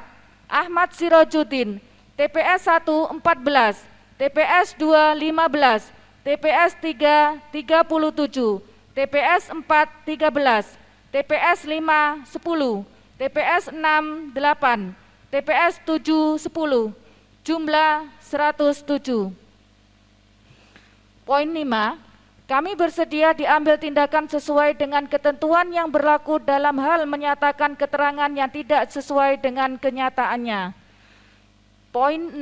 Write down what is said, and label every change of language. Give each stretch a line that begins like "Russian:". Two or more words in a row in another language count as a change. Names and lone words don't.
Indonesian: Ahmad Sirojudin TPS 1 14, TPS 2 15, TPS 3 37, TPS 4 13, TPS 5 10, TPS 6 8, TPS 7 10, jumlah 107. Poin 5. Kami bersedia diambil tindakan sesuai dengan ketentuan yang berlaku dalam hal menyatakan keterangan yang tidak sesuai dengan kenyataannya. Poin 6.